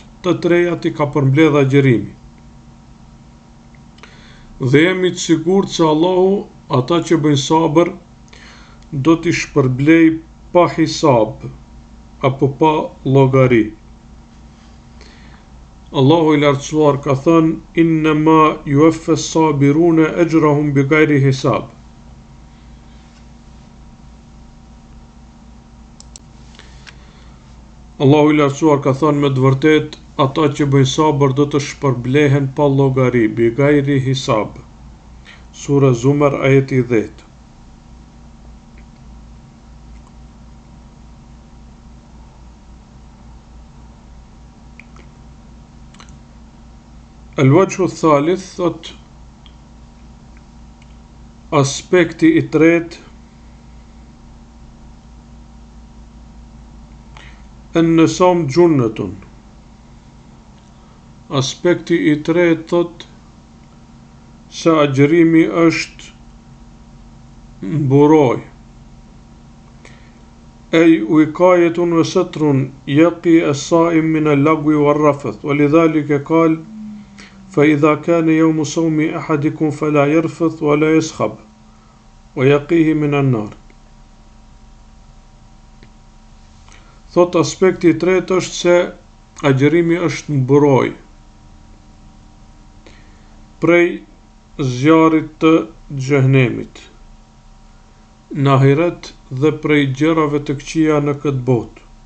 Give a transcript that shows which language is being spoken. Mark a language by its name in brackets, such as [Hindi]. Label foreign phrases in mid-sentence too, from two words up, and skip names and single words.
[Albanian] Të trejat I ka përmbledh agjërimi. Dhe jemi të sigurt se Allahu ata që bëjnë sabër do t'i shpërblej pa hisab apo pa llogari. Allahu I lartësuar ka thënë [Arabic] إنما يوفى الصابرون أجرهم بغير حساب. [Albanian] Allahu I lartësuar ka thënë me të vërtet ata që bëjnë sabër do të shpërblehen pa llogari, [Arabic] بغير حساب. [Albanian] Sura Zumar ajeti 10. [Arabic] الوجه الثالث [Albanian] thot aspekti I tretë [Arabic] الصيام جنة. [Albanian] Aspekti I tretë thot se agjërimi është mburoj. [Arabic] أي وقاية وستر يقي الصائم من اللغو والرفث ولذلك قال فإذا كان يوم صوم أحدكم فلا يرفث ولا يسخب ويقيه من النار. [Albanian] Thot aspekti I tretë është se agjërimi është mburoj prej zjarrit të xhenemit në ahiret dhe prej gjërave të këqija në këtë botë.